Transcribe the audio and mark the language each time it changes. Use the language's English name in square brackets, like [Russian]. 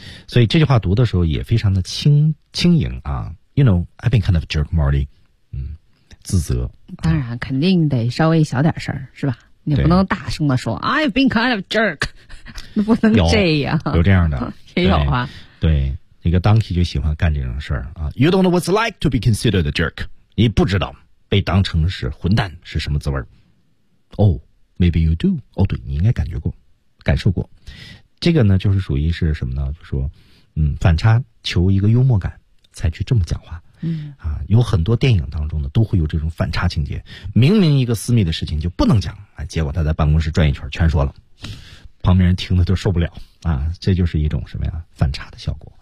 [Chinese] 所以这句话读的时候也非常的轻盈啊。 [English] You know, I've been kind of jerk, Marty. [Chinese] 嗯，自责。当然，肯定得稍微小点声，是吧？你不能大声的说 [English] I've been kind of jerk， [Chinese] 那不能这样。有这样的，也有啊。对，那个 Donkey 就喜欢干这种事儿啊。 [English] You don't know what's like to be considered a jerk. [Chinese] 你不知道被当成是混蛋是什么滋味。 [English] Oh, maybe you do. [Chinese] 哦，对，你应该感觉过，感受过。这个呢，就是属于是什么呢？就说，反差，求一个幽默感。才去这么讲话，嗯啊，有很多电影当中呢都会有这种反差情节，明明一个私密的事情就不能讲，啊，结果他在办公室转一圈全说了，旁边人听的都受不了啊，这就是一种什么呀反差的效果。